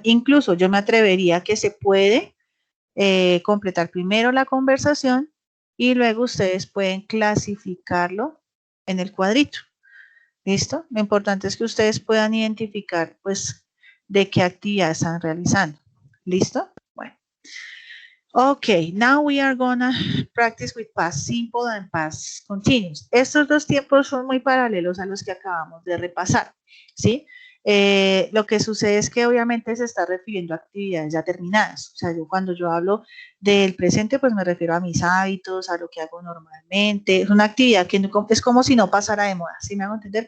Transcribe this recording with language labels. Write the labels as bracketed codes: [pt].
[es] Incluso yo me atrevería a que se puede completar primero la conversación y luego ustedes pueden clasificarlo en el cuadrito. ¿Listo? Lo importante es que ustedes puedan identificar, pues, de qué actividad están realizando. ¿Listo? Bueno. [en] Okay, now we are gonna practice with past simple and past continuous. [es] Estos dos tiempos son muy paralelos a los que acabamos de repasar, ¿sí? Lo que sucede es que obviamente se está refiriendo a actividades ya terminadas. O sea, cuando yo hablo del presente, pues me refiero a mis hábitos, a lo que hago normalmente. Es una actividad que no, es como si no pasara de moda, ¿sí me hago entender?